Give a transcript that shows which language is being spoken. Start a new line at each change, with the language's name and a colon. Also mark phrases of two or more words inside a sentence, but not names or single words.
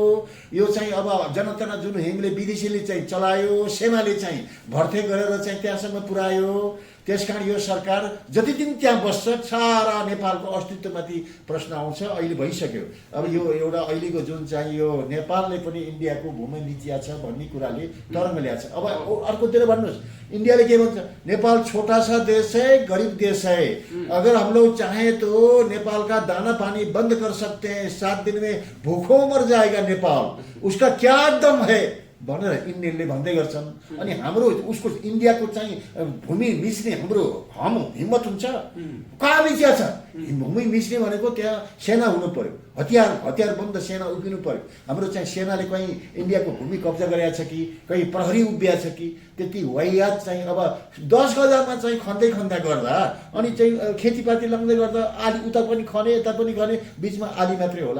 Nepali: यो चाहिँ अब जनता जुन हिमले विदेशीले चाहिँ चलायो, सेनाले चाहिँ भर्ती गरेर चाहिँ त्यहाँसम्म पुर्यायो। त्यसकारण यो सरकार जति दिन त्यहाँ बस्छ सारा नेपालको अस्तित्वमाथि प्रश्न आउँछ। अहिले भइसक्यो। अब यो एउटा अहिलेको जुन चाहिँ यो नेपालले पनि इन्डियाको भूमि लिचिया छ भन्ने कुराले तरङ्ग ल्याएको छ। अब अर्कोतिर भन्नुहोस्,
Hindi: इंडिया क्या बोलता है, नेपाल छोटा सा देश है, गरीब देश है। अगर हम लोग चाहें तो नेपाल का दाना पानी बंद कर सकते हैं, 7 दिन में भूखों मर जाएगा नेपाल, उसका क्या दम है
Nepali: भनेर यिनीहरूले भन्दै गर्छन्। अनि हाम्रो उसको इन्डियाको चाहिँ भूमि मिच्ने हाम्रो हिम्मत हुन्छ? कहाँ मिचिया छ? भूमि मिच्ने भनेको त्यहाँ सेना हुनु पर्यो, हतियार बन्द सेना उभिनु पर्यो। हाम्रो चाहिँ सेनाले कहीँ इन्डियाको भूमि कब्जा गरेको छ कि कहीँ प्रहरी उभिया छ कि त्यति वाइयात चाहिँ अब 10 गजामा चाहिँ खन्दै गर्दा अनि चाहिँ खेतीपाती लाग्दै गर्दा आली उता पनि खने यता पनि खने, बिचमा आली मात्रै होला।